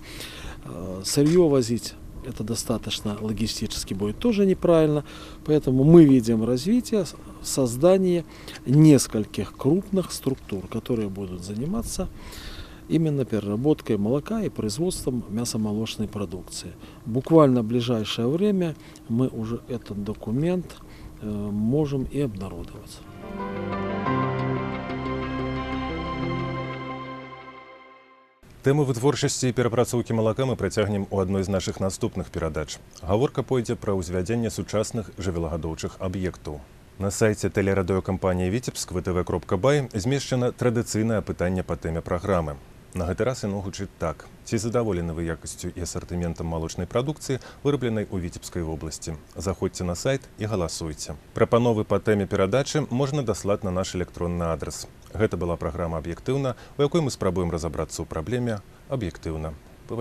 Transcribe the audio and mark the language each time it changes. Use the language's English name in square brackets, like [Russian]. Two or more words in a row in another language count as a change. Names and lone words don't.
[Russian] Сырье возить это достаточно логистически будет тоже неправильно, поэтому мы видим развитие, создание нескольких крупных структур, которые будут заниматься именно переработкой молока и производством мясомолочной продукции. Буквально в ближайшее время мы уже этот документ можем и обнародовать. [Belarusian] Тэму вытворчасці і перапрацоўкі малака мы працягнем у адной з нашых наступных перадач. Гаворка пойдзе пра ўзвядзенне сучасных жывёлагадоўчых аб'ектаў. На сайце тэлерадыёкампаніі Віцебск vtv.by змешчана традыцыйнае пытанне па тэме праграмы. На гэты раз яно гучыць так. Ці задаволены вы якасцю і асартыментам малочнай прадукцыі, вырабленай у Віцебскай вобласці? Заходзьце на сайт і галасуйце. Прапановы па тэме перадачы можна даслаць на наш электронны адрас Гэта была праграма «Аб'ектыўна», у якой мы спрабуем разабрацца ў праблеме аб'ектыўна.